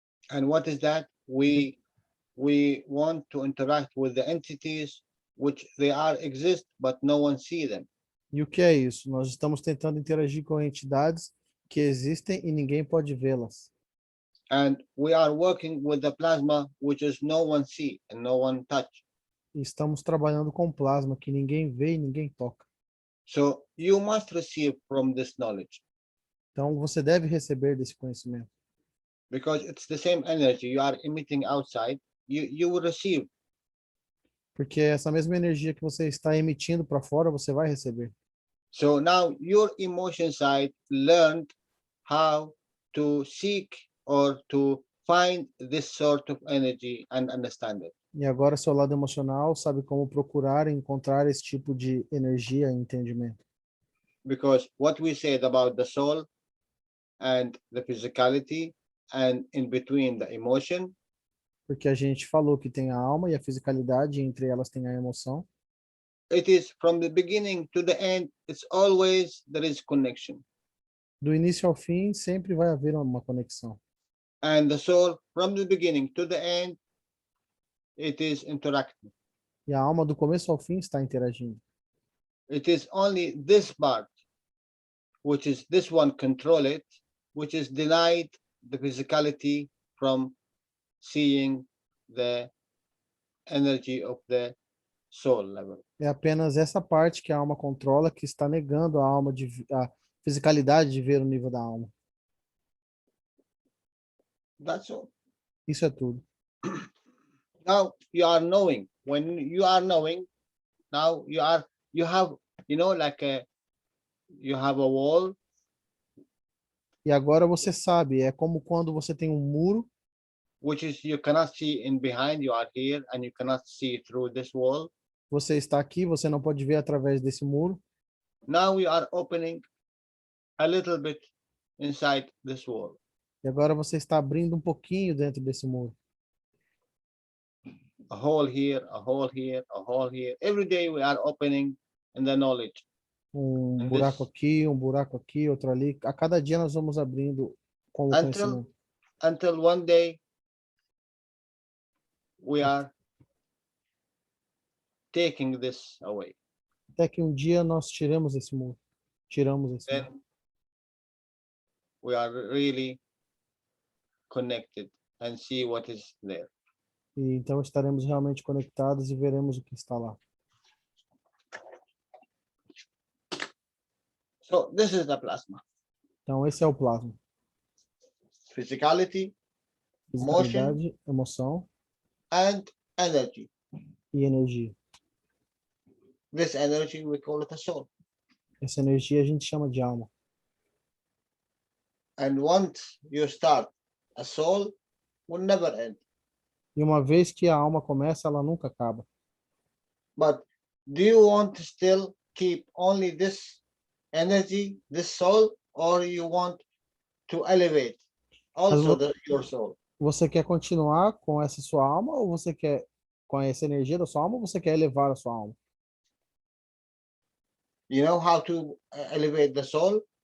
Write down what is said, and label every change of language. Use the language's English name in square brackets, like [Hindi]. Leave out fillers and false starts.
[English] And what is that? We want to interact with the entities which they are exist, but no one see them. [Portuguese] E o que é isso? Nós estamos tentando interagir com entidades que existem e ninguém pode vê-las. [English] And we are working with the plasma which is no one see and no one touch. [Portuguese] E estamos trabalhando com plasma que ninguém vê e ninguém toca. [English] So you must receive from this knowledge, [Portuguese] Então você deve receber desse conhecimento. [English] because it's the same energy you are emitting outside, you will receive. [Portuguese] Porque essa mesma energia que você está emitindo para fora, você vai receber. [English] So now your emotion side learned how to seek or to find this sort of energy and understand it. [Portuguese] E agora seu lado emocional sabe como procurar e encontrar esse tipo de energia e entendimento. [English] Because what we said about the soul and the physicality and in between the emotion, [Portuguese] Porque a gente falou que tem a alma e a fisicalidade, e entre elas tem a emoção. [English] it is from the beginning to the end, it's always there is connection. [Portuguese] Do início ao fim, sempre vai haver uma conexão. [English] And the soul from the beginning to the end, it is interacting. [Portuguese] E a alma do começo ao fim está interagindo. [English] It is only this part, which is this one control it, which is denied the physicality from seeing the energy of the soul level. [Portuguese] É apenas essa parte que a alma controla que está negando a fisicalidade de ver o nível da alma. [English] That's all. [Portuguese] Isso é tudo. [English] Now you are knowing. When you are knowing, now you have, you know, like you have a wall. [Portuguese] E agora você sabe, é como quando você tem um muro [English] which is you cannot see in behind, you are here and you cannot see through this wall. [Portuguese] Você está aqui, você não pode ver através desse muro. [English] Now we are opening a little bit inside this wall. [Portuguese] E agora você está abrindo um pouquinho dentro desse muro. [English] A hole here, a hole here, a hole here. Every day we are opening in the knowledge. And [Portuguese] Buraco aqui, outro ali. A cada dia nós vamos abrindo com o conhecimento. [English] Until one day we are taking this away. [Portuguese] Até que um dia nós tiramos esse muro. Tiramos esse muro. [English] Then we are really connected and see what is there. [Portuguese] E então estaremos realmente conectados e veremos o que está lá. [English] So this is the plasma. [Portuguese] Então esse é o plasma. [English] Physicality, [Portuguese] Fisicalidade, emoção [English] and energy. [Portuguese] e energia. [English] This energy we call it a soul. [Portuguese] Essa energia a gente chama de alma. [English] And once you start, a soul will never end. [Portuguese] E uma vez que a alma começa, ela nunca acaba. [English] But do you want to still keep only this energy, this soul, or you want to elevate also your soul? [Portuguese] Você quer continuar com essa sua alma ou você quer com essa energia da sua alma ou você quer elevar a sua alma? [English] You know how to elevate the soul?